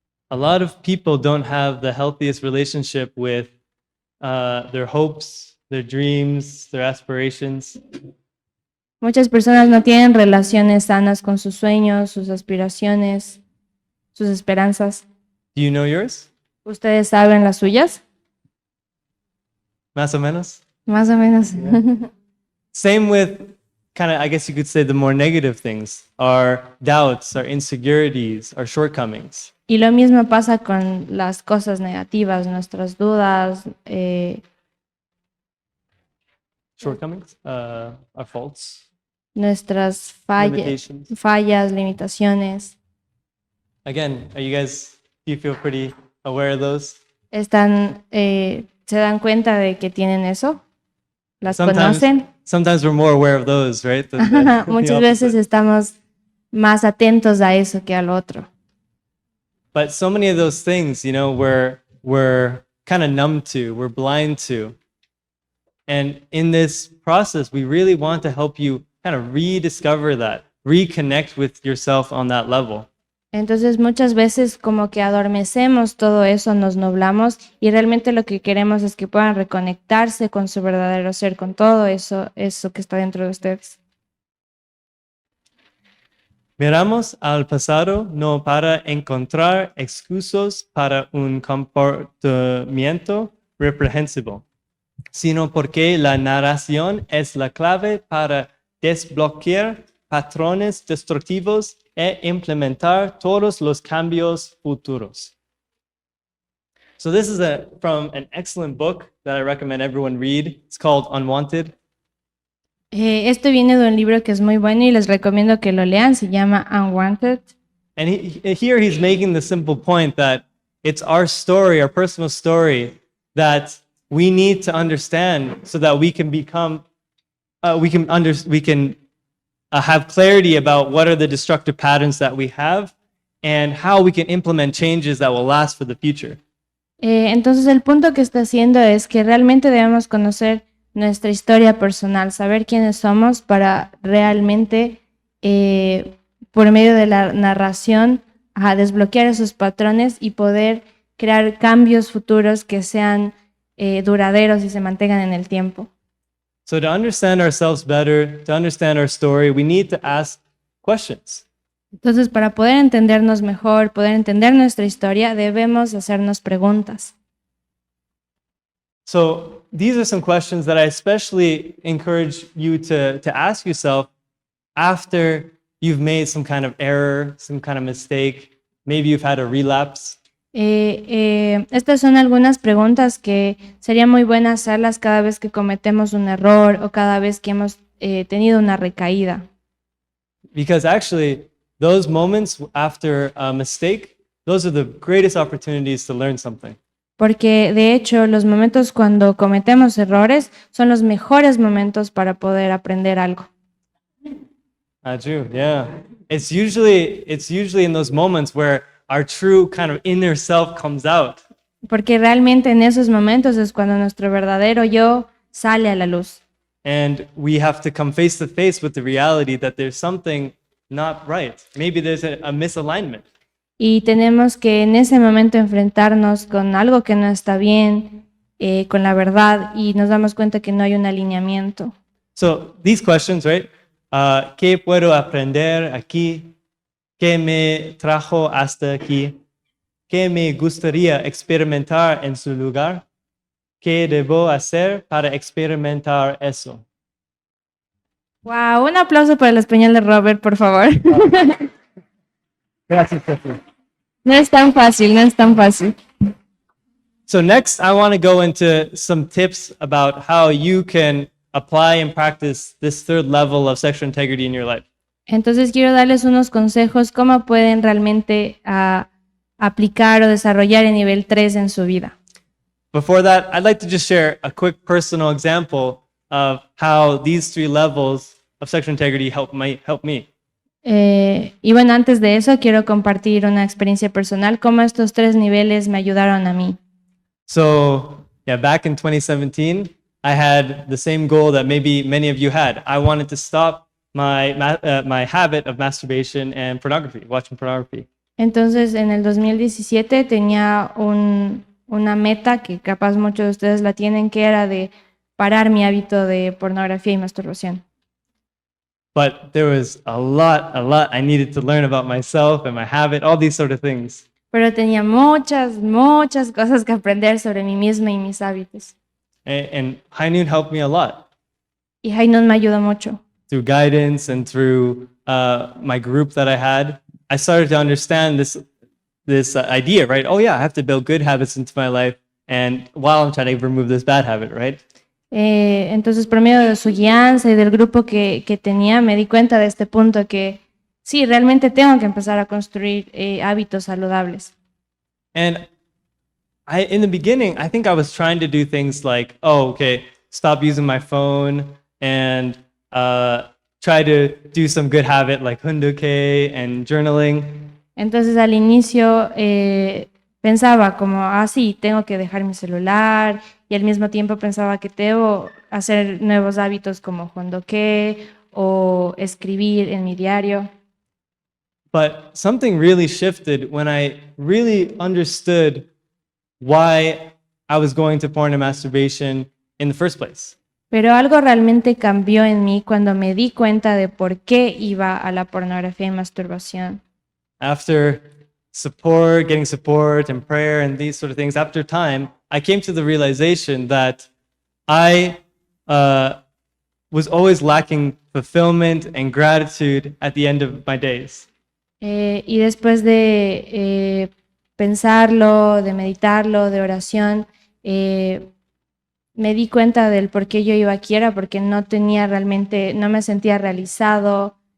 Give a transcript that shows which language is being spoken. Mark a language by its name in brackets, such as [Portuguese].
[English] A lot of people don't have the healthiest relationship with their hopes, their dreams, their aspirations. [Spanish] Muchas personas no tienen relaciones sanas con sus sueños, sus aspiraciones, sus esperanzas. [English] Do you know yours? [Spanish] ¿Ustedes saben las suyas? Más o menos? Más o menos. [English] Same with kind of, I guess you could say, the more negative things, our doubts, our insecurities, our shortcomings. [Spanish] Y lo mismo pasa con las cosas negativas, nuestras dudas, [English] Shortcomings? Our faults? [Spanish] nuestras [English] Limitations. [Spanish] fallas, limitaciones. [English] Again, do you feel pretty aware of those? [Spanish] ¿Se dan cuenta de que tienen eso? ¿Las conocen? [English] Sometimes we're more aware of those, right? [Spanish] Muchas veces estamos más atentos a eso que al otro. [English] But so many of those things, we're kind of numb to, we're blind to. And in this process, we really want to help you kind of rediscover that, reconnect with yourself on that level. [Spanish] Entonces muchas veces como que adormecemos todo eso, nos nublamos y realmente lo que queremos es que puedan reconectarse con su verdadero ser, con todo eso que está dentro de ustedes. Miramos al pasado no para encontrar excusas para un comportamiento reprehensible, sino porque la narración es la clave para desbloquear patrones destructivos e implementar todos los cambios futuros. [English] So this is from an excellent book that I recommend everyone read. It's called Unwanted. [Spanish] Esto viene de un libro que es muy bueno y les recomiendo que lo lean, se llama Unwanted. [English] And here he's making the simple point that it's our story, our personal story, that we need to understand so that we can become, we can have clarity about what are the destructive patterns that we have and how we can implement changes that will last for the future. [Spanish] Entonces el punto que está haciendo es que realmente debemos conocer nuestra historia personal, saber quiénes somos para realmente, por medio de la narración, desbloquear esos patrones y poder crear cambios futuros que sean duraderos y se mantengan en el tiempo. [English] So to understand ourselves better, to understand our story, we need to ask questions. [Spanish] Entonces, para poder entendernos mejor, poder entender nuestra historia, debemos hacernos preguntas. [English] So these are some questions that I especially encourage you to ask yourself after you've made some kind of error, some kind of mistake. Maybe you've had a relapse. [Spanish] Estas son algunas preguntas que sería muy buena hacerlas cada vez que cometemos un error o cada vez que hemos tenido una recaída. [English] Because actually, those moments after a mistake, those are the greatest opportunities to learn something. [Spanish] Porque de hecho los momentos cuando cometemos errores son los mejores momentos para poder aprender algo. [English] True, yeah. It's usually in those moments where our true kind of inner self comes out. [Spanish] Porque realmente en esos momentos es cuando nuestro verdadero yo sale a la luz. [English] And we have to come face to face with the reality that there's something not right. Maybe there's a misalignment. [Spanish] Y tenemos que en ese momento enfrentarnos con algo que no está bien, con la verdad, y nos damos cuenta que no hay un alineamiento. [English] So these questions, right? [Spanish] ¿Qué puedo aprender aquí? ¿Qué me trajo hasta aquí? ¿Qué me gustaría experimentar en su lugar? ¿Qué debo hacer para experimentar eso? Wow, un aplauso para el español de Robert, por favor. Gracias, Sophie. No es tan fácil, no es tan fácil. [English] So next, I want to go into some tips about how you can apply and practice this third level of sexual integrity in your life. [Spanish] Entonces quiero darles unos consejos cómo pueden realmente aplicar o desarrollar el nivel 3 en su vida. [English] Before that, I'd like to just share a quick personal example of how these three levels of sexual integrity help me. [Spanish] Y bueno, antes de eso quiero compartir una experiencia personal, cómo estos 3 niveles me ayudaron a mí. [English] So, yeah, back in 2017, I had the same goal that maybe many of you had. I wanted to stop my habit of masturbation and pornography, watching pornography. [Spanish] Entonces, en el 2017 tenía una meta que capaz muchos de ustedes la tienen, que era de parar mi hábito de pornografía y masturbación. [English] But there was a lot I needed to learn about myself and my habit, all these sort of things. [Spanish] Pero tenía muchas cosas que aprender sobre mí misma y mis hábitos. [English] And Junio helped me a lot [Spanish] Y Jainun me ayudó mucho. [English] through guidance and through my group that I had. I started to understand this idea, right? Oh yeah, I have to build good habits into my life, and while I'm trying to remove this bad habit, right? [Spanish] Entonces, por medio de su guianza y del grupo que tenía, me di cuenta de este punto que sí, realmente tengo que empezar a construir hábitos saludables. [English] And in the beginning, I think I was trying to do things like, oh, okay, stop using my phone and try to do some good habit like hunduke and journaling. [Spanish] Entonces, al inicio pensaba como, sí, tengo que dejar mi celular, y al mismo tiempo pensaba que debo hacer nuevos hábitos como hunduke o escribir en mi diario. [English] But something really shifted when I really understood why I was going to porn and masturbation in the first place. [Spanish] Pero algo realmente cambió en mí cuando me di cuenta de por qué iba a la pornografía y masturbación. [English] After getting support and prayer and these sort of things, after time, I came to the realization that I was always lacking fulfillment and gratitude at the end of my days. [Spanish] Y después de pensarlo, de meditarlo, de oración, me di cuenta del por qué yo iba aquí, era porque no me sentía realizado.